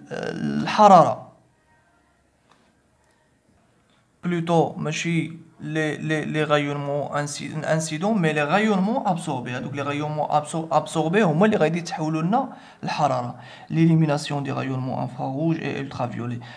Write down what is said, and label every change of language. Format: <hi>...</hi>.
<fr>الحرارة plutôt</fr> <ar>ماشي</ar> <fr>les rayonnements incidents mais les rayonnements absorbés.</fr> <ar>هادوك</ar> <fr>les rayonnements absorbés</fr> <ar>هما اللي غادي يتحولوا لنا الحرارة.</ar> <fr>l'élimination des rayonnements infrarouges et ultraviolets.</fr>